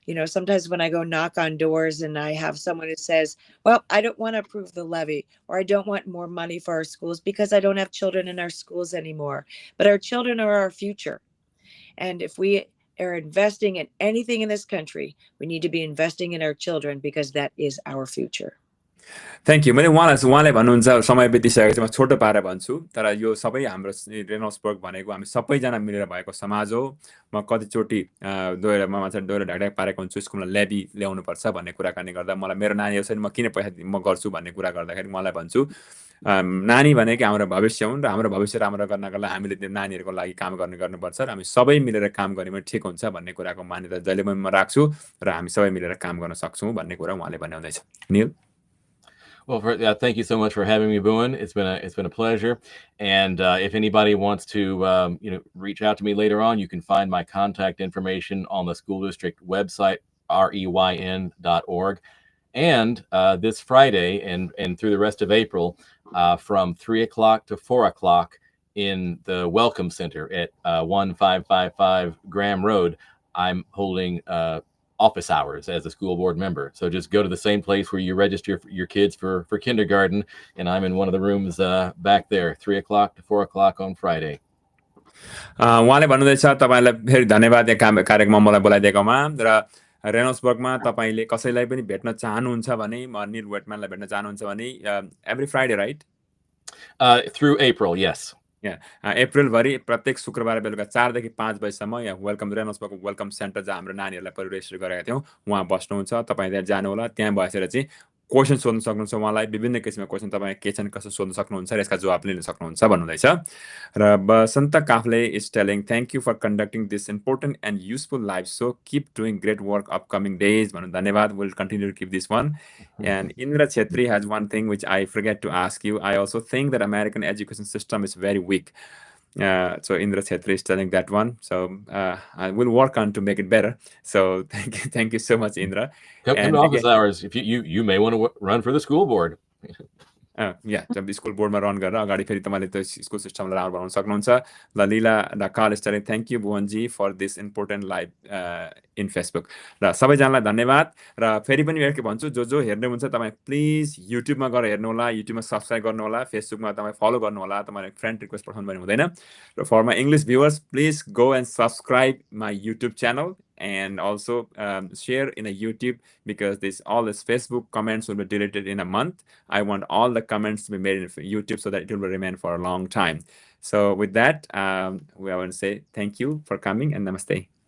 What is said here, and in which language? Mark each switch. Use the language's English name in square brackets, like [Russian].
[English] Sometimes when I go knock on doors and I have someone who says, well, I don't want to approve the levy, or I don't want more money for our schools because I don't have children in our schools anymore. But our children are our future. And if we are investing in anything in this country, we need to be investing in our children because that is our future. Thank you. [Nepali] मैले उहाँले भन्नुहुन्छ समय बितिसकेको चाहिँ म छोटो पारेर भन्छु, तर यो सबै हाम्रो रेनल्ड्सबर्ग भनेको हामी सबैजना मिलेर भएको समाज हो। म कतिचोटि दोहोरो ढाक पारेको हुन्छु, स्कुलमा ल्याबी ल्याउनुपर्छ भन्ने कुराकानी गर्दा मलाई मेरो नानीहरू छैन, म किन पैसा म गर्छु भन्ने कुरा गर्दाखेरि उहाँलाई भन्छु, नानी भनेको हाम्रो भविष्य हुन् र हाम्रो भविष्य राम्रो गर्नको लागि हामीले त्यो नानीहरूको लागि काम गर्नुपर्छ र हामी सबै मिलेर काम गर्ने भने ठिक हुन्छ भन्ने कुराको मान्यता जहिले पनि म राख्छु र हामी सबै मिलेर काम गर्न सक्छौँ भन्ने कुरा उहाँले भन्नुहुँदैछ। निल? [English] Well, thank you so much for having me, Boone. It's been a pleasure. And if anybody wants to reach out to me later on, you can find my contact information on the school district website, reyn.org. And this Friday and through the rest of April, from 3 o'clock to 4 o'clock in the Welcome Center at 1555 Graham Road, I'm holding office hours as a school board member. So just go to the same place where you register your kids for kindergarten, and I'm in one of the rooms back there, 3 o'clock to 4 o'clock on Friday. [Nepali] उहाँले भन्नुहुँदैछ तपाईँलाई फेरि धन्यवाद यो कार्यक्रममा मलाई बोलाइदिएकोमा। र रेनल्ड्सबर्गमा तपाईँले कसैलाई पनि भेट्न चाहनुहुन्छ भने, निल वेटम्यानलाई भेट्न चाहनुहुन्छ भने, [English] every Friday, right? Through April, yes. [Nepali] अप्रिलभरि प्रत्येक शुक्रबार बेलुका 4 देखि 5 बजीसम्म यहाँ वेलकम रेनल्ड्सबर्गको वेलकम सेन्टर जहाँ हाम्रो नानीहरूलाई परिवेशित गरेका थियौँ उहाँ बस्नुहुन्छ। तपाईँ त्यहाँ जानुहोला। त्यहाँ बसेर चाहिँ क्वेसन सोध्न सक्नुहुन्छ उहाँलाई। विभिन्न किसिमका क्वेसन तपाईँ के छन् कसो सोध्न सक्नुहुन्छ र यसका जवाब लिन सक्नुहुन्छ भन्नुहुँदैछ। [English] र Basanta Kafle is telling thank you for conducting this important and useful live so keep doing great work upcoming days [Nepali] भन्नु धन्यवाद। [English] Will continue to keep this one. And Indra Chetri has one thing which I forget to ask you. I also think that American education system is very weak. So Indra Chetri is telling that one. So I will work on to make it better. So thank you so much, Indra. Come And to office again, hours if you may want to run for the school board. [Nepali] Job school बोर्डमा run गरेर अगाडि फेरि तपाईँले त्यो school सिस्टमलाई राम्रो बनाउन सक्नुहुन्छ। [English] ल Leela Dhakal staring thank you भुवनजी for this important live in Facebook. [Nepali] र सबैजनालाई धन्यवाद। र फेरि पनि के भन्छु, जो हेर्नुहुन्छ तपाईँ प्लिज युट्युबमा गएर हेर्नुहोला, युट्युबमा सब्सक्राइब गर्नुहोला, फेसबुकमा तपाईँ फलो गर्नुहोला, तपाईँले फ्रेन्ड रिक्वेस्ट पठाउनु पनि हुँदैन। [English] र for my English viewers please go and subscribe my YouTube channel and also share in a YouTube, because all this Facebook comments will be deleted in a month. I want all the comments to be made in YouTube so that it will remain for a long time. So with that, we want to say thank you for coming and namaste.